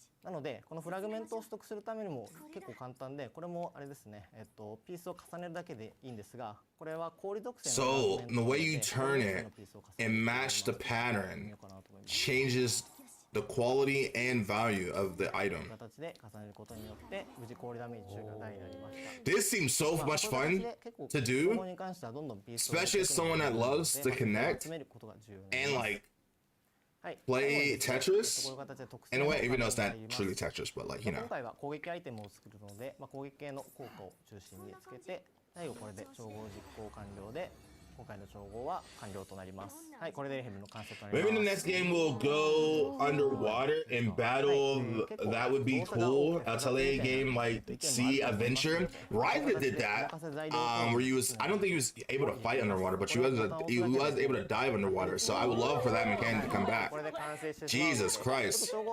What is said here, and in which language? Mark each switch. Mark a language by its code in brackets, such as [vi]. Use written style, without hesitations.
[ja] なのでこのフラグメントを取得するためにも結構簡単で、これもあれですね、ピースを重ねるだけでいいんですが、これは氷属性の [en] So the way you turn it and match the pattern changes the quality and value of the item. [ja] 形で重ねることによって無事氷ダメージ10が大になりました。 [en] This seems so much fun to do, especially as someone that loves to connect and like play Tetris in a way, even though it's not truly Tetris, but like, you know. [ja] 今回は攻撃アイテムを作るので、攻撃系の効果を中心につけて、最後これで調合実行完了で、今回の調合は完了となります。はい、これでレヘルの完成となります。 [en] Maybe the next game will go underwater and battle. That would be cool. Atelier game like Sea Adventure. Ryza did that. Where you was, I don't think he was able to fight underwater, but he was able to dive underwater. So I would love for that mechanic to come back. Jesus Christ.